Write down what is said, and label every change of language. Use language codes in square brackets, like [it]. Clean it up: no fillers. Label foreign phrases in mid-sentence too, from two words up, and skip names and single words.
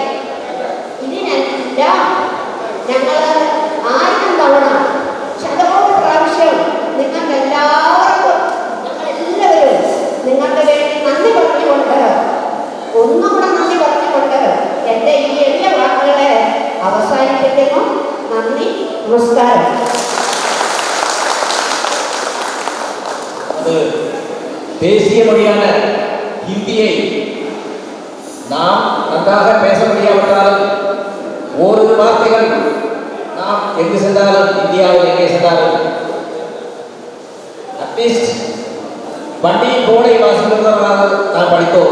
[ml] ഇതിനെല്ലാം ഞങ്ങൾ 1000 തവണ ശതകോടി പ്രാവശ്യം നിങ്ങൾക്ക് എല്ലാവർക്കും, ഞങ്ങളെല്ലാവരും നിങ്ങൾക്ക് വേണ്ടി നന്ദി പറഞ്ഞുകൊണ്ട്, ഒന്നുകൂടെ നന്ദി പറഞ്ഞുകൊണ്ട് എൻ്റെ ഈ എളിയ വാക്കുകളെ അവസാനിപ്പിക്കുന്നു. നന്ദി, നമസ്കാരം. [ta] அது தேசிய மொழியான ஹிந்தியை நாம் நன்றாக பேச முடியாவிட்டாலும் ஓரிரு வார்த்தைகள் நாம் எங்கு சென்றாலும், இந்தியாவில் எங்கே சென்றாலும் அட்லீஸ்ட் வண்டியின் போர்டை வாசிக்கிறவர்களாக நாம் படித்தோம்.